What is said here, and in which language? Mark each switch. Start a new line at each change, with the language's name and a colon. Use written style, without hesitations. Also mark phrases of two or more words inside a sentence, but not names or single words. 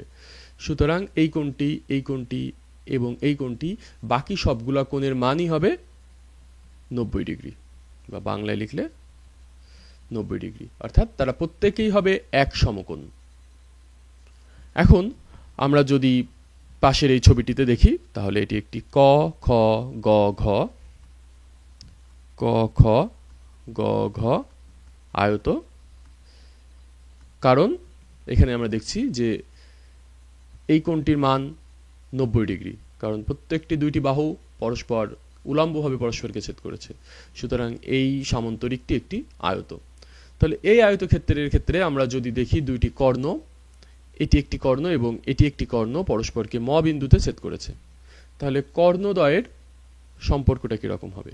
Bangla: সুতরাং এই কোণটি, এই কোণটি এবং এই কোণটি, বাকি সবগুলা কোণের মানই হবে 90 ডিগ্রি, বা বাংলায় লিখলে 90 ডিগ্রি। অর্থাৎ তারা প্রত্যেকেই হবে এক সমকোণ। এখন আমরা যদি পাশের এই ছবিটিতে দেখি, তাহলে এটি একটি ক খ গ ঘ, ক খ গ ঘ আয়ত। কারণ এখানে আমরা দেখছি যে এই কোণটির মান 90 ডিগ্রি, কারণ প্রত্যেকটি দুইটি বাহু পরস্পর উলম্বভাবে পরস্পরকে ছেদ করেছে। সুতরাং এই সামন্তরিকটি একটি আয়ত। তাহলে এই আয়তক্ষেত্রের ক্ষেত্রে আমরা যদি দেখি দুইটি কর্ণ, এটি একটি কর্ণ এবং এটি একটি কর্ণ পরস্পরকে ম বিন্দুতে ছেদ করেছে, তাহলে কর্ণদ্বয়ের সম্পর্কটা কিরকম হবে?